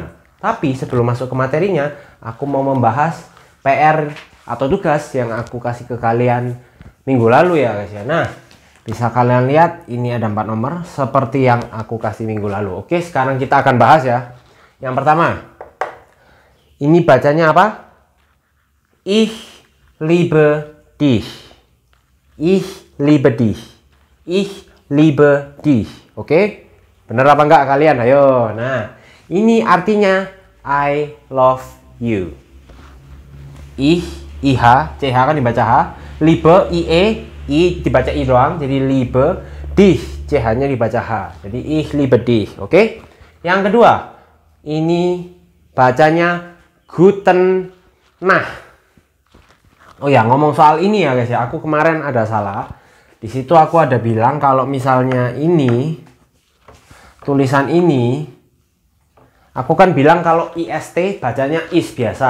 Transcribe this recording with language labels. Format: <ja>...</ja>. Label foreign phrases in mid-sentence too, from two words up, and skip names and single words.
<id>Tapi sebelum masuk ke materinya, aku mau membahas PR atau tugas yang aku kasih ke kalian minggu lalu ya guys ya. Nah, bisa kalian lihat ini ada 4 nomor seperti yang aku kasih minggu lalu. Oke, sekarang kita akan bahas ya. Yang pertama, ini bacanya apa?</id> <de>Ich liebe dich. Ich liebe dich. Ich liebe dich.</de> <id>Oke? Bener apa enggak kalian? Ayo. Nah, ini artinya</id> <en>I love you.</en> <id>Ich, IH, CH kan dibaca H. Liebe, IE, I dibaca I doang. Jadi liebe, dich, CH-nya dibaca H. Jadi</id> <de>ich liebe dich.</de> <id>Oke? Yang kedua, ini bacanya</id> <de>guten Nacht.</de> <id>Oh ya, ngomong soal ini ya guys ya, aku kemarin ada salah. Di situ aku ada bilang kalau misalnya ini tulisan ini, aku kan bilang kalau IST bacanya is biasa.</id>